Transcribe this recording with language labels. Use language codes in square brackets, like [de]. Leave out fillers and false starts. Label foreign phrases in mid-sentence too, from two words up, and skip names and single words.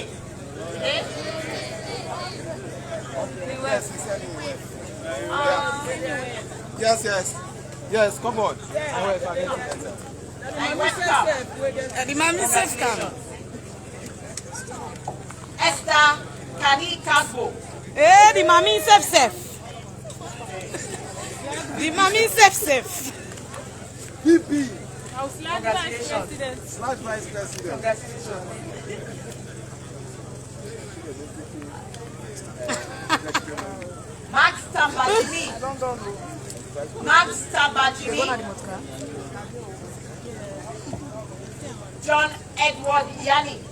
[en] Eh? Yes, come on. The mommy safe cam. Esther Kani Kagbo. Eh, the mommy safe. The mommy safe. PP. Congratulations. Slash Vice President. Congratulations. Max Tambajimi. Max Tambajimi. John Edward Yani.